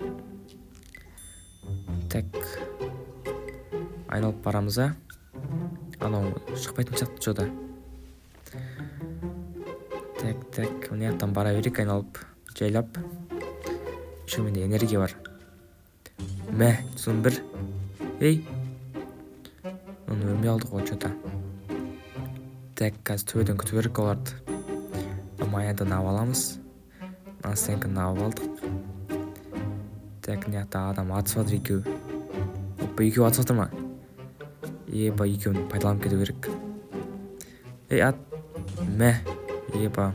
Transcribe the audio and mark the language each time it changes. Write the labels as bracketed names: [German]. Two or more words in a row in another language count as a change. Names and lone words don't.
[Kazakh] Так, айналып барамыз, анау шықпайтын сияқты жода. Так, мына жақтан бара берейік, айналып, жайлап. Еще менде энергия бар. Мә, 101. Ей, оны өлмей алдық ғой что-то. Так, қазір төбеден күтіп керек оларды. Маядан алып аламыз. Настенкін алып алдық. Так, мына жақта адам атысып отыр екеу. Опа, екеу атысып отыр ма? Еба, екеуін пайдаланып кету керек. Ей, ат. Мә, еба.